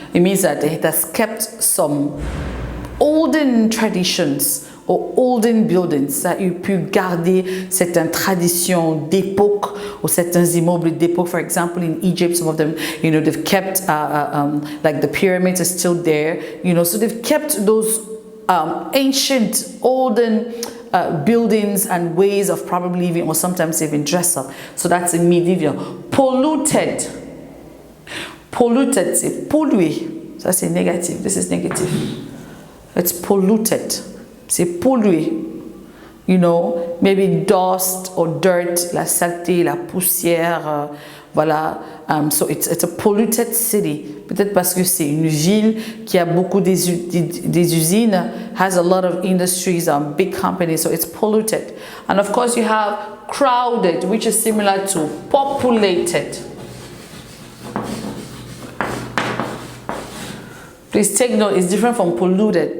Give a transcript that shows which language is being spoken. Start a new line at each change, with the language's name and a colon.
English: It means that it has kept some olden traditions or olden buildings.
French: Ça a pu garder certaines traditions d'époque
English: or
French: certains immeubles d'époque.
English: For example, in Egypt, some of them, you know, they've kept like the pyramids are still there. You know, so they've kept those ancient, olden buildings and ways of probably living, or sometimes even dress up. So that's in medieval. Polluted. Polluted,
French: c'est pollué. Ça c'est
English: negative. This is negative. It's polluted.
French: C'est pollué.
English: You know, maybe dust or dirt,
French: la saleté, la poussière, voilà.
English: So it's a polluted city.
French: Peut-être parce que c'est une ville qui a beaucoup des usines,
English: has a lot of industries, big companies, so it's polluted. And of course you have crowded, which is similar to populated. Please take note, it's different from polluted.